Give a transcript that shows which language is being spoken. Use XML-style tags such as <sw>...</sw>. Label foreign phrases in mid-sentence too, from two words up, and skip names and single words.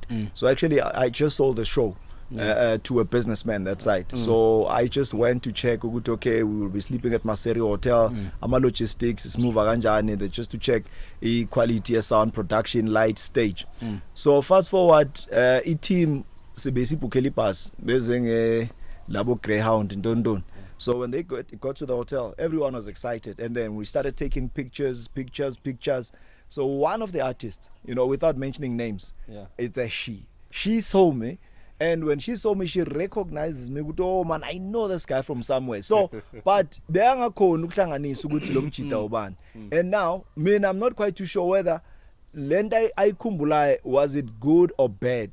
<en>So actually I just sold the show to a businessman that side. So I just went to check, okay, we will be sleeping at Maseri Hotel, ama logistics is move kanjani, just to check quality, sound, production, light, stage. So fast forward,</en> <zu>team sibesibukela ibus bezenge labo Greyhound in Dondon.</zu> <en>So when they got to the hotel, everyone was excited, and then we started taking pictures. So one of the artists, without mentioning names, it's a she. She saw me, and when she saw me, she recognizes me. Oh man, I know this guy from somewhere. So, but and now, I'm not quite too sure whether</en> <zu>lenda ayikhumbulayo</zu> <en>was it good or bad.</en>